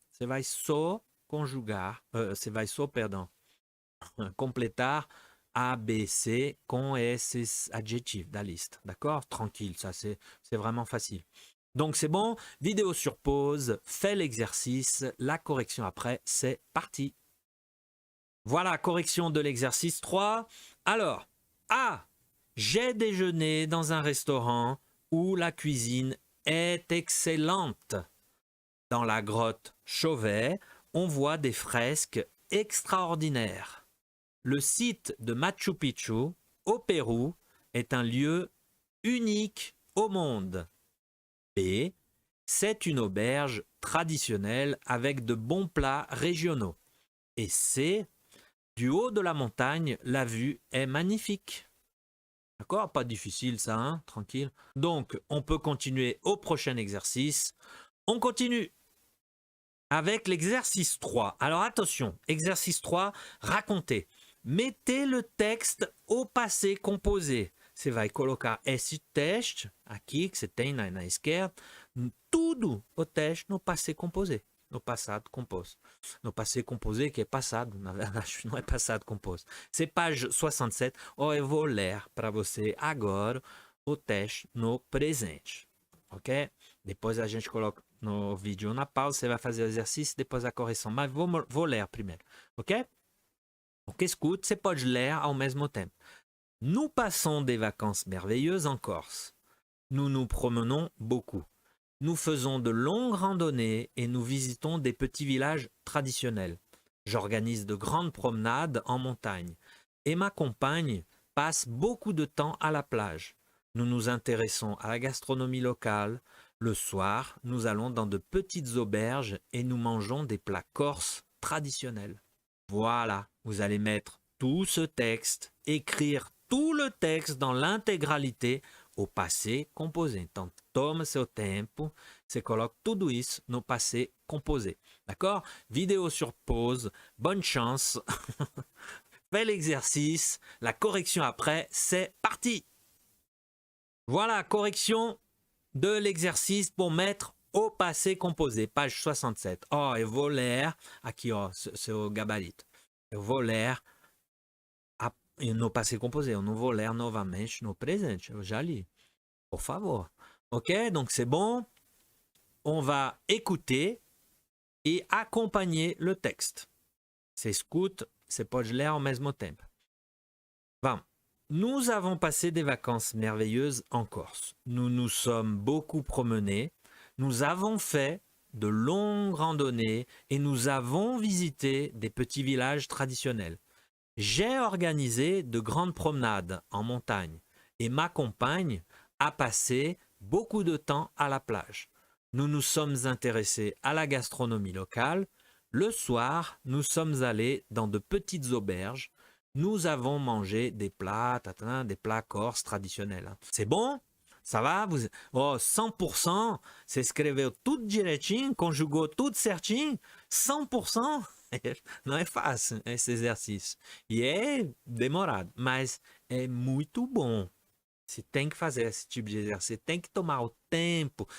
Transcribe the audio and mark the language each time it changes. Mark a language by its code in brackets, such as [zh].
[pt] Você vai só conjugar, você vai só, perdão, completar A, B, C com esses adjectifs da liste. [fr] D'accord? Tranquille, ça c'est vraiment facile. Donc c'est bon, vidéo sur pause, fais l'exercice, la correction après, c'est parti. Voilà, correction de l'exercice 3. Alors, A, j'ai déjeuné dans un restaurant où la cuisine est excellente. Dans la grotte Chauvet, on voit des fresques extraordinaires. Le site de Machu Picchu, au Pérou, est un lieu unique au monde. B, c'est une auberge traditionnelle avec de bons plats régionaux. Et C, du haut de la montagne, la vue est magnifique. D'accord? Pas difficile ça, hein? Tranquille. Donc, on peut continuer au prochain exercice. On continue avec l'exercice 3. Alors attention, exercice 3, racontez. Mettez le texte au passé composé. [pt] Você vai colocar esse texte aqui, que você tem na esquerda, tudo o texte no passé composé, no passado composto. No passé composé, que é passado, na verdade, não é passado composto. [fr] C'est page 67. [pt] Oh, eu vou ler para você agora o texte no presente. Ok? Depois a gente coloca no vídeo na pausa, você vai fazer o exercício, depois a correção. Mas vou ler primeiro. Ok? [fr] Donc écoute, [pt] você pode ler ao mesmo tempo. [fr] Nous passons des vacances merveilleuses en Corse. Nous nous promenons beaucoup. Nous faisons de longues randonnées et nous visitons des petits villages traditionnels. J'organise de grandes promenades en montagne. Et ma compagne passe beaucoup de temps à la plage. Nous nous intéressons à la gastronomie locale. Le soir, nous allons dans de petites auberges et nous mangeons des plats corses traditionnels. Voilà, vous allez mettre tout ce texte, écrire tout le texte dans l'intégralité au passé composé. [pt] Então, toma seu tempo, você coloca tudo isso no passé composé. [fr] D'accord? Vidéo sur pause, bonne chance. Fais l'exercice, la correction après, c'est parti. Voilà, correction de l'exercice pour mettre au passé composé, page 67. [pt] Oh, eu vou ler, aqui ó, seu gabarito. Eu vou ler no passé composé, eu não vou ler novamente no presente, eu já li. Por favor. [fr] Ok, donc c'est bon. On va écouter et accompagner le texte. [pt] Você escuta, você pode ler ao mesmo tempo. Vamos. [fr] Nous avons passé des vacances merveilleuses en Corse. Nous nous sommes beaucoup promenés. Nous avons fait de longues randonnées et nous avons visité des petits villages traditionnels. J'ai organisé de grandes promenades en montagne et ma compagne a passé beaucoup de temps à la plage. Nous nous sommes intéressés à la gastronomie locale. Le soir, nous sommes allés dans de petites auberges. Nous avons mangé des plats corses traditionnels. C'est bon? Ça va? Vous... Oh, 100%? [pt] Você escreveu tudo direitinho? Conjugou tudo certinho? 100%? Não é fácil esse exercício. E é demorado, mas é muito bom. Você tem que fazer esse tipo de exercício. Você tem que tomar o tempo.